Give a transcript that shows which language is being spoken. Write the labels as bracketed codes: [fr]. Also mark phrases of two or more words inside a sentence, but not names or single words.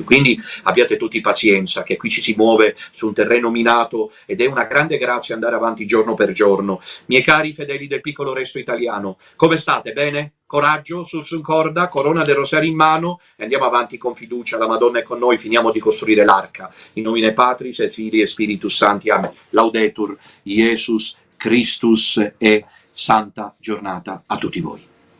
[it] Quindi abbiate tutti pazienza, che qui ci si muove su un terreno minato ed è una grande grazia andare avanti giorno per giorno. Miei cari fedeli del piccolo resto italiano, come state? Bene? Coraggio, su corda, corona del rosario in mano e andiamo avanti con fiducia. La Madonna è con noi, finiamo di costruire l'arca. [la] In nomine Patris et Filii et Spiritus Sancti. Amen. Laudetur Jesus Christus [it] e santa giornata a tutti voi.